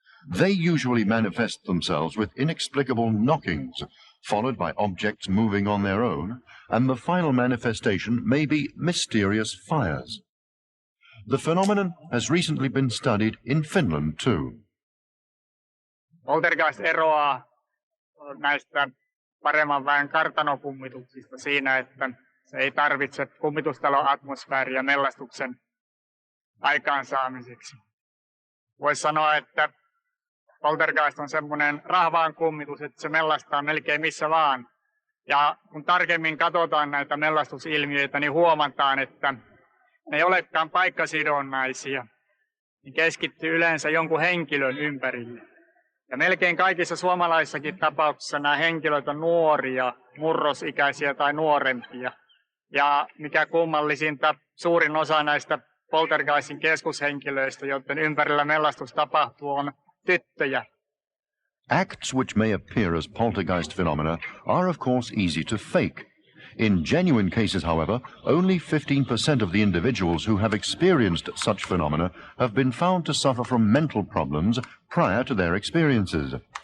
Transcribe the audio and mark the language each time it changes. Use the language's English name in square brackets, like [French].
[English] They usually manifest themselves with inexplicable knockings, followed by objects moving on their own, and the final manifestation may be mysterious fires. The phenomenon has recently been studied in Finland too. [Finnish] Poltergeist eroaa näistä paremman väen kartanokummituksista siinä, että se ei tarvitse kummitustalon atmosfääriä mellastuksen aikaansaamiseksi. Voisi sanoa, että poltergeist on semmoinen rahvaan kummitus, että se mellastaa melkein missä vaan. Ja kun tarkemmin katsotaan näitä mellastusilmiöitä, niin huomataan, että ne ei olekaan paikkasidonnaisia. Ne keskittyy yleensä jonkun henkilön ympärille. Ja melkein kaikissa suomalaisissakin tapauksissa nämä henkilöt on nuoria, murrosikäisiä tai nuorempia. Ja mikä kummallisinta, suurin osa näistä poltergeistin keskushenkilöistä, joiden ympärillä mellastus tapahtuu, on tyttöjä. [English] Acts which may appear as poltergeist phenomena are of course easy to fake. In genuine cases, however, only 15% of the individuals who have experienced such phenomena have been found to suffer from mental problems prior to their experiences.